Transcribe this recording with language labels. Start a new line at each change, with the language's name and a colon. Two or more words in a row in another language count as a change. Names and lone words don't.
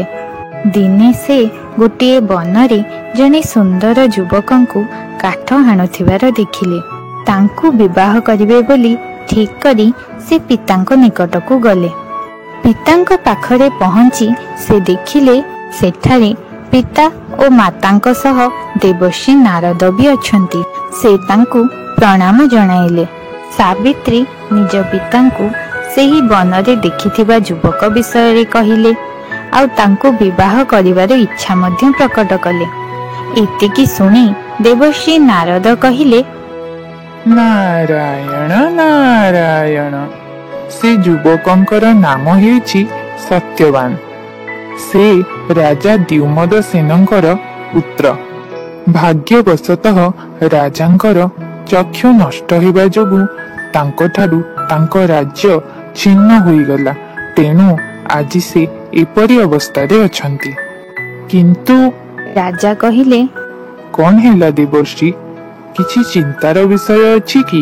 Odia: ଦିନେ ସେ ଗୋଟେ ବନରେ ଜଣେ ସୁନ୍ଦର ଯୁବକ କୁ କାଠ ହାଣୁଥିବାର ଦେଖିଲେ। ତାଙ୍କୁ ବିବାହ କରିବେ ବୋଲି ଠିକ୍ କରି ସେ ପିତାଙ୍କ ନିକଟ କୁ ଗଲେ। ପିତାଙ୍କ ପାଖରେ ପହଞ୍ଚି ସେ ଦେଖିଲେ ସେଠାରେ ପିତା ଓ ମାତାଙ୍କ ସହ ଦେବର୍ଷି ନାରଦ ବି ଅଛନ୍ତି। ସେ ତାଙ୍କୁ ପ୍ରଣାମ ଜଣାଇଲେ। ସାବିତ୍ରୀ ନିଜ ପିତାଙ୍କୁ ସେହି ବନରେ ଦେଖିଥିବା ଯୁବକ ବିଷୟ ରେ କହିଲେ, ଆଉ ତାଙ୍କୁ ବିବାହ କରିବାର ଇଚ୍ଛା ମଧ୍ୟ ପ୍ରକଟ କଲେ। ଏତିକି ଶୁଣି ଦେବର୍ଷି ନାରଦ କହିଲେ, नारायण नारायण। ସେ ଯୁବକଙ୍କର ନାମ ହେଉଛି ସତ୍ୟବାନ। ସେ ରାଜା ଦ୍ୟୁମଦ ସେନଙ୍କର ପୁତ୍ର। ଭାଗ୍ୟବଶତଃ ରାଜାଙ୍କର ଚକ୍ଷୁ ନଷ୍ଟ ହେବା ଯୋଗୁ ତାଙ୍କ ଠାରୁ ତାଙ୍କ ରାଜ୍ୟ ଛିନ୍ନ ହୋଇଗଲା। ତେଣୁ ଆଜି ସେ ଏପରି ଅବସ୍ଥା ରେ ଅଛନ୍ତି। किंतु ରାଜା କହିଲେ, କଣ ହେଲା ଦେବର୍ଷି? କିଛି ଚିନ୍ତାର ବିଷୟ ଅଛି କି?